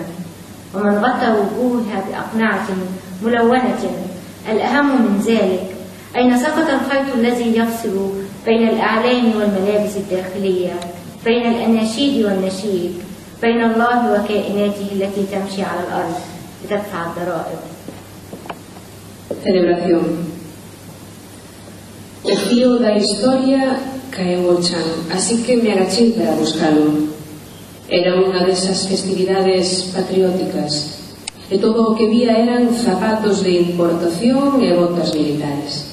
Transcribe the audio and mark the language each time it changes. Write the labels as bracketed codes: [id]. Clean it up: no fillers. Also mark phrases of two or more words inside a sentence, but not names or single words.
[ar] ومن غطى وجوهها بأقنعة ملونة. الأهم من ذلك، أين سقط الخيط الذي يفصل بين الأعلام والملابس الداخلية، بين الأناشيد والنشيد، بين الله وكائناته التي تمشي على الأرض لتدفع الضرائب. [gl] Celebración. O fío da historia caeu ao chan, así que me agachei para buscalo. Era unha desas festividades patrióticas e todo o que vía eran zapatos de importación e botas militares.